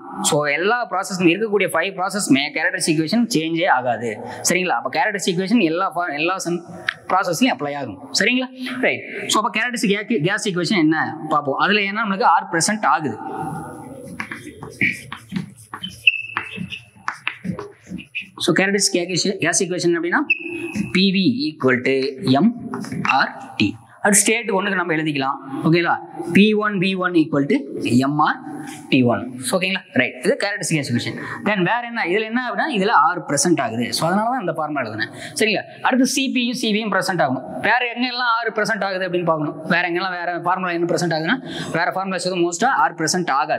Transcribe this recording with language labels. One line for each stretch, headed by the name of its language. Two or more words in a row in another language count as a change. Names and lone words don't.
Tamil: ஸோ எல்லா ப்ராசஸ்க்கும் இருக்கக்கூடிய 5 ப்ராசஸ்மே
English: characteristic equation
Tamil: சேஞ்சே ஆகாது. சரிங்களா? அப்போ
English: characteristic equation
Tamil: எல்லா ப்ராசஸ்லையும் அப்ளை ஆகும். சரிங்களா? ரைட். ஸோ அப்போ
English: characteristic gas equation
Tamil: என்ன பார்ப்போம். அதுல என்ன நமக்கு
English: R present
Tamil: ஆகுது.
English: So characteristic gas equation அப்படின்னா PV equal to mRT.
Tamil: அது ஸ்டேட் 1க்கு நம்ம எழுதிக்கலாம். ஓகேங்களா?
English: P1 V1 equal to mR T1.
Tamil: ஓகேங்களா? ரைட். இது
English: characteristic gas equation.
Tamil: தென் வேற என்ன இதுல என்ன அப்படின்னா இதுல R பிரசன்ட் ஆகுது. சோ அதனால தான் இந்த ஃபார்முலா எழுதுனேன். சரிங்களா? அடுத்து CPயும் CVயும் பிரசன்ட் ஆகும். வேற எங்கெல்லாம் R பிரசன்ட் ஆகுது அப்படின்னு பார்க்கணும். வேற எங்கெல்லாம் வேற ஃபார்முலா என்ன பிரசன்ட் ஆகுதுன்னா வேற ஃபார்முலாஸ் எதுவும் மோஸ்டா R பிரசன்ட் ஆகாது.